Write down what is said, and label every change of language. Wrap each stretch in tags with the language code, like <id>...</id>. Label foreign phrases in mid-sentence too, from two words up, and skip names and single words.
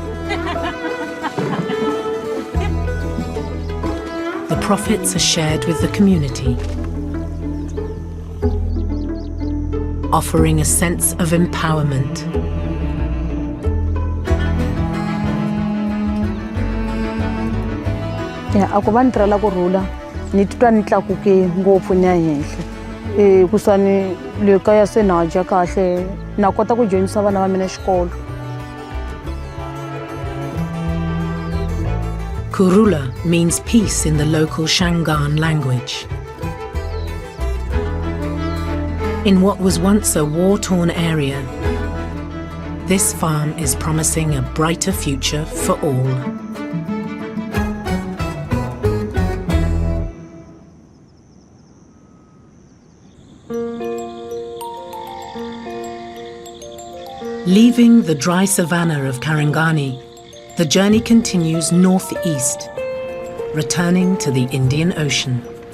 <en>The profits are shared with the community, offering a sense of empowerment.</en> <ts>Ako va ni tirhela ku rhula ni titwa ni tlakuke ngopfu ni ya henhla kusani le kaya se na dya kahle na kota ku dyondzisa vana va mina xikolo.</ts> <en>Kurula means peace in the local Shangaan language. In what was once a war-torn area, this farm is promising a brighter future for all. Leaving the dry savanna of Karangani, the journey continues northeast, returning to the Indian Ocean.</en>